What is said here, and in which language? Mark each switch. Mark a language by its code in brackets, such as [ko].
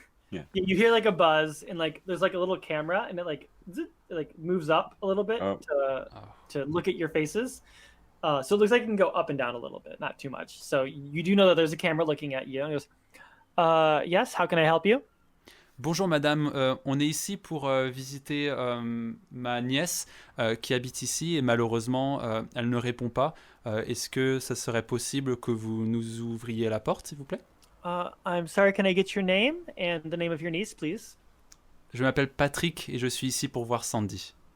[en] Yeah. you hear like a buzz and like there's like a little camera and it like zit, it like moves up a little bit Oh. to look at your faces. So it looks like it can go up and down a little bit, not too much. So you do know that there's a camera looking at you. And it goes, yes, how can I help you? [fr] Bonjour madame, on est ici pour visiter ma nièce qui habite ici et malheureusement elle ne répond pas. Est-ce que ça serait possible que vous nous ouvriez la porte s'il vous plaît? [en] I'm sorry, can I get your name and the name of your niece, please? [fr] Je m'appelle Patrick et je suis ici pour voir Sandy.